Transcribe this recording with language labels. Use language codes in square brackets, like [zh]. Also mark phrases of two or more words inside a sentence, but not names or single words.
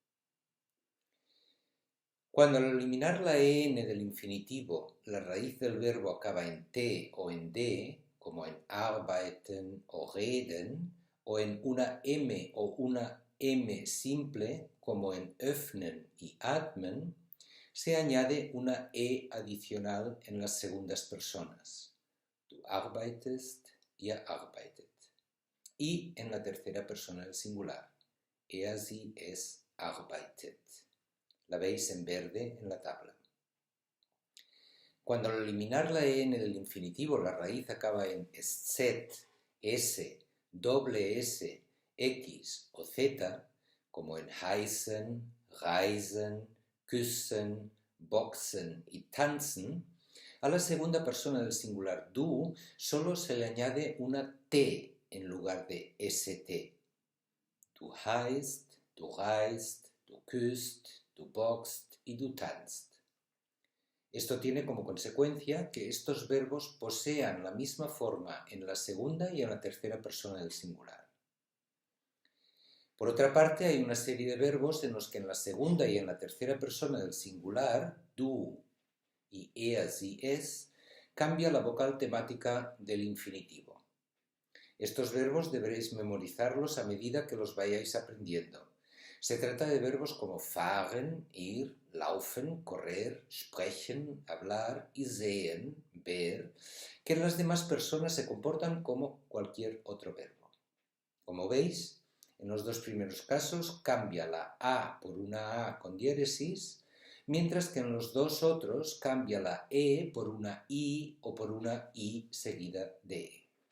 [es] Cuando al eliminar la en del infinitivo, la raíz del verbo acaba en t o en d, como en arbeiten o reden, o en una m o una m simple, como en öffnen y atmen, se añade una e adicional en las segundas personas. [de] Du arbeitest, ihr arbeitet. [es] Y en la tercera persona del singular. [de] Er, sie, es arbeitet. [es] La veis en verde en la tabla. Cuando al eliminar la en del infinitivo la raíz acaba en z, s, doble s, x o z, como en [de] heißen, reisen, küssen, boxen [es] y tanzen, a la segunda persona del singular du solo se le añade una t en lugar de st. [de] Du heißt, du reist, du küsst, du boxt y du tanzt. [es] Esto tiene como consecuencia que estos verbos posean la misma forma en la segunda y en la tercera persona del singular. Por otra parte, hay una serie de verbos en los que en la segunda y en la tercera persona del singular, du y [de] er, sie, es, [es] cambia la vocal temática del infinitivo. Estos verbos deberéis memorizarlos a medida que los vayáis aprendiendo. Se trata de verbos como fahren, ir, laufen, correr, sprechen, hablar y sehen, ver, que en las demás personas se comportan como cualquier otro verbo. Como veis, en los dos primeros casos cambia la a por una a con diéresis, mientras que en los dos otros cambia la e por una i o por una i seguida de e.